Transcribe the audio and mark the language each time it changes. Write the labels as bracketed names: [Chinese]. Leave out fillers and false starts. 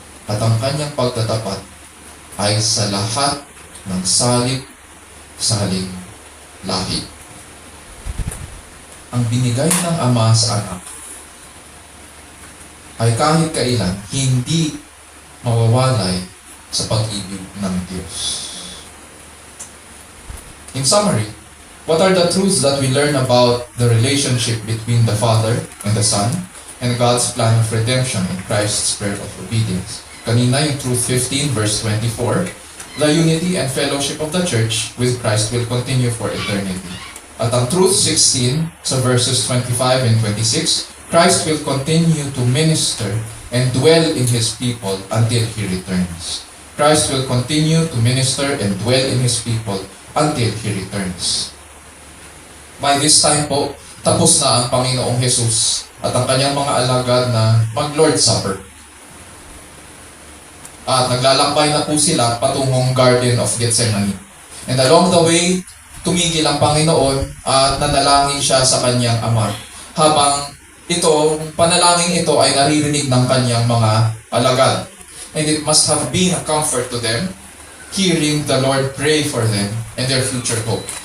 [Filipino] At ang kanyang pagtatapat ay sa lahat ng salit-saling lahi. Ang binigay ng Ama sa anak ay kahit kailan hindi mawawalay sa pag-ibig ng Diyos. [English] In summary, what are the truths that we learn about the relationship between the Father and the Son and God's plan of redemption in Christ's prayer of obedience? [Filipino] Kanina yung truth 15 verse 24, [English] the unity and fellowship of the church with Christ will continue for eternity. [Filipino] At ang truth 16 sa [English] verses 25 and 26, Christ will continue to minister and dwell in His people until He returns. Christ will continue to minister and dwell in His people until He returns. [Filipino] By this time po, tapos na ang Panginoong Jesus at ang kanyang mga alagad na mag-Lord's Supper. At naglalakbay na po sila patungong Garden of Gethsemane. [English] And along the way, [Filipino] tumigil ang Panginoon at nanalangin siya sa kanyang Ama. Habang panalangin ito ay naririnig ng kanyang mga alagad. [English] And it must have been a comfort to them, hearing the Lord pray for them and their future hope.